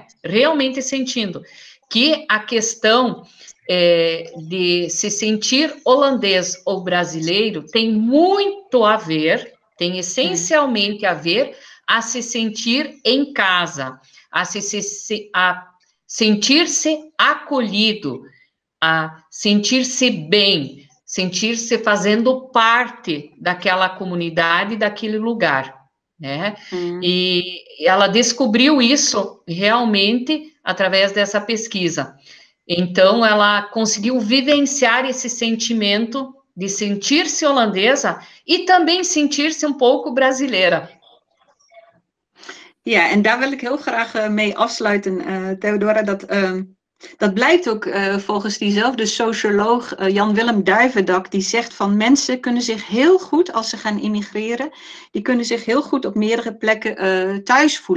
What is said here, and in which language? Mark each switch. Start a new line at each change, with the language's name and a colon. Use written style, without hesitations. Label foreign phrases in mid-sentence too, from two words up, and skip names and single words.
Portuguese: Realmente sentindo que a questão de se sentir holandês ou brasileiro tem muito a ver, tem essencialmente a ver a se sentir em casa, a sentir-se acolhido, a sentir-se bem, sentir-se fazendo parte daquela comunidade, daquele lugar, né? E ela descobriu isso realmente através dessa pesquisa. Então, ela conseguiu vivenciar esse sentimento de sentir-se holandesa e também sentir-se um pouco brasileira.
Dutch: Ja, en daar wil ik heel graag mee afsluiten, Theodora. Dat blijkt ook volgens diezelfde socioloog Jan-Willem Duivendak, die zegt van mensen kunnen zich heel goed, als ze gaan immigreren, die kunnen zich heel goed op meerdere plekken thuis voelen.